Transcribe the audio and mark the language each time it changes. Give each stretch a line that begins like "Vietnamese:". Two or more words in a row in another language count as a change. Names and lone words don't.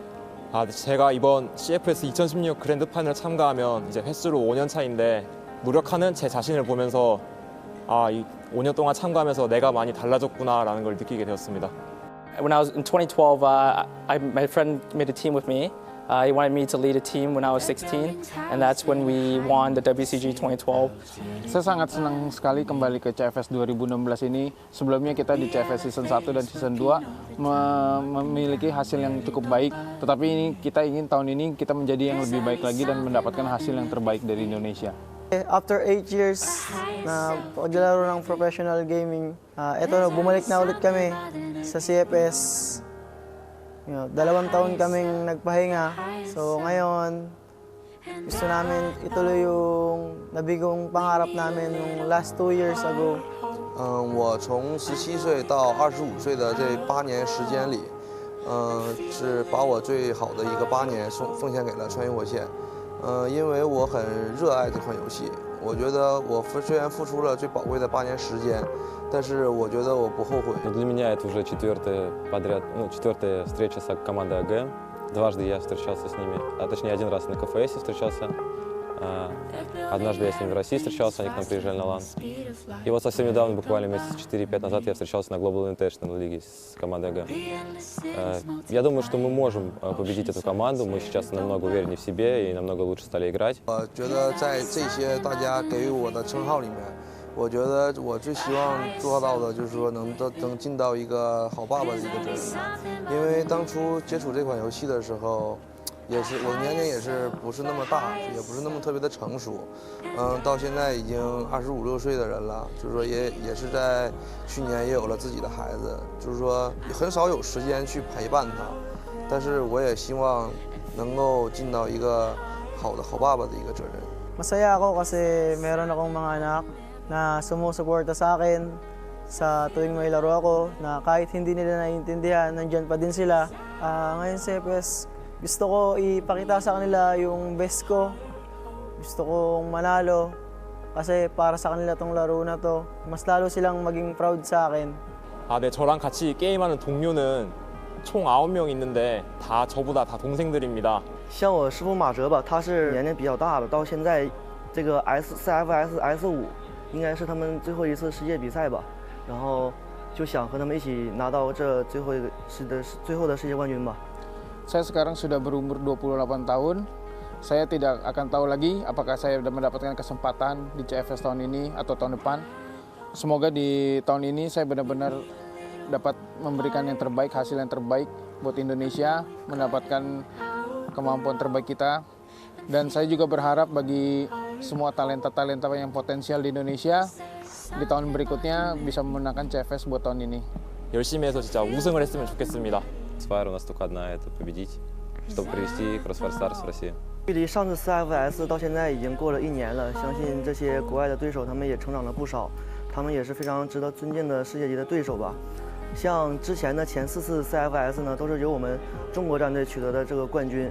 Korean: 제가 이번 CFS 2016 그랜드 파이널 참가하면 이제 횟수로 5년 차인데 노력하는 제 자신을 보면서 이 5년 동안 참가하면서 내가 많이 달라졌구나라는 걸 느끼게 되었습니다.
English: When I was in 2012, my friend made a team with me. He wanted me to lead a team when I was 16, and that's when we won the WCG 2012.
Indonesian: Saya sangat senang sekali kembali ke CFS 2016 ini. Sebelumnya kita di CFS Season 1 dan Season 2 memiliki hasil yang cukup baik. Tetapi ini kita ingin tahun ini kita menjadi yang lebih baik lagi dan mendapatkan hasil yang terbaik dari Indonesia.
English: After 8 years
Filipino: na paglalaro ng
English: professional gaming,
Filipino: eto bumalik na ulit kami sa CFS. 2 taon kaming nagpahinga. So ngayon, gusto namin ituloy yung nabigong pangarap namin yung
English: last 2 years ago.
Chinese: 我从17岁到25岁的这8年时间里， 是把我最好的一个8年奉献给了穿越火线。因为我很热爱这款游戏，我觉得我虽然付出了最宝贵的8年时间，但是我觉得我不后悔。
Russian: Для меня это уже четвертая встреча с командой АГ. Дважды я встречался с ними, а точнее один раз на КФС встречался. Однажды я с ними в России встречался, они к нам приезжали на LAN. И вот совсем недавно, буквально месяц 4-5 назад, я встречался на Global International лиге с командой АГ. Я думаю, что мы можем победить эту команду. Мы сейчас намного увереннее в себе и намного лучше стали играть.
Chinese: 我觉得在这些大家给予我的称号里面，我觉得我最希望做到的就是说能尽到一个好爸爸的一个责任。因为当初接触这款游戏的时候，也是我的年龄也是不是那么大，也不是那么特别的成熟，到现在已经25、26岁的人了，就是说也是在去年也有了自己的孩子，就是说很少有時間去陪伴他，但是我也希望能夠盡到一個好爸爸的一個責任。
Filipino: Masaya ako kasi meron akong mga anak na sumusuporta sa akin sa tuwing may laro ako, na kahit hindi nila naiintindihan, nandyan pa din sila. Ngayon sa CFS, gusto ko ipakita sa kanila yung best ko. Gusto kong manalo kasi para sa kanila tong laro na to. Mas lalo silang maging proud sa akin.
Korean: 네, 저랑 같이 게임하는 동료는 총 9명 있는데 다 저보다 다 동생들입니다.
Chinese: 像我师傅马哲吧，他是年龄比较大的，到现在这个 CFS S5应该是他们最后一次世界比赛吧，然后就想和他们一起拿到这最后的世界冠军吧。
Indonesian: Saya sekarang sudah berumur 28 tahun. Saya tidak akan tahu lagi apakah saya mendapatkan kesempatan di CFS tahun ini atau tahun depan. Semoga di tahun ini saya benar-benar dapat memberikan yang terbaik, hasil yang terbaik buat Indonesia, mendapatkan kemampuan terbaik kita. Dan saya juga berharap bagi semua talenta-talenta yang potensial di Indonesia di tahun berikutnya bisa memenangkan CFS buat tahun ini.
Korean: 열심히 해서 진짜 우승을 했으면 좋겠습니다.
Russian: Цель у нас только одна, это победить, чтобы привести Crossfire Stars в Россию.
Chinese: 距离上次 CFS 到现在已经过了1年了，相信这些国外的对手他们也成长了不少，他们也是非常值得尊敬的世界级的对手吧。像之前的前4次 CFS 呢，都是由我们中国战队取得的这个冠军。